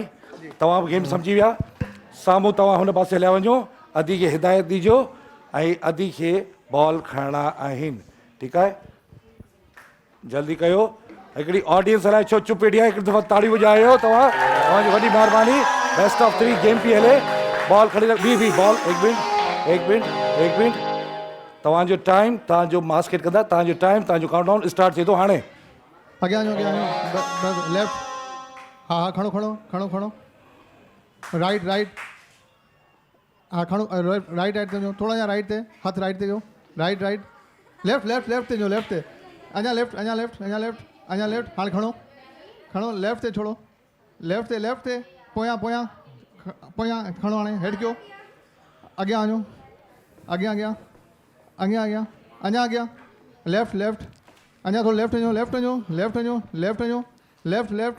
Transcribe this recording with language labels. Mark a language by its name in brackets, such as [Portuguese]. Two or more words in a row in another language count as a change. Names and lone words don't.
[Sindhi] तव्हां बि गेम सम्झी विया साम्हूं तव्हां हुन पासे हलिया वञो अदी खे हिदायत ॾिजो ऐं अदी खे बॉल खणणा आहिनि ठीकु आहे जल्दी कयो हिकिड़ी ऑडियंस हलाए छो चुप वेठी आहे हिकिड़ी दफ़ा ताड़ी वॼायो तव्हांजी वॾी महिरबानी [English] best of 3 game [Sindhi] पई हले बॉल खणी रख बी बॉल [Hindi] एक मिनट [Sindhi] तव्हांजो टाइम तव्हांजो मास्केट कंदा तव्हांजो टाइम तव्हांजो [English] countdown start [Sindhi] थिए थो हाणे अॻियां वञो बस लेफ्ट हा हा खणो खणो खणो खणो राइट राइट हा खणो राइट राइट ते वञो थोरा अञा राइट ते हथ राइट ते कयो राइट राइट लेफ्ट लेफ्ट लेफ्ट ते वञो लेफ्ट ते अञा लेफ्ट अञा लेफ्ट अञा लेफ्ट अञा लेफ्ट हाणे खणो खणो लेफ्ट ते छोड़ो लेफ्ट ते पोयां पोयां पोयां खणो हाणे हेड कयो अॻियां वञो अॻियां अॻियां अॻियां अॻियां अञा अॻियां लेफ्ट लेफ्ट अञा थोरो लेफ्ट वञो लेफ्ट वञो लेफ्ट वञो लेफ्ट वञो लेफ्ट लेफ्ट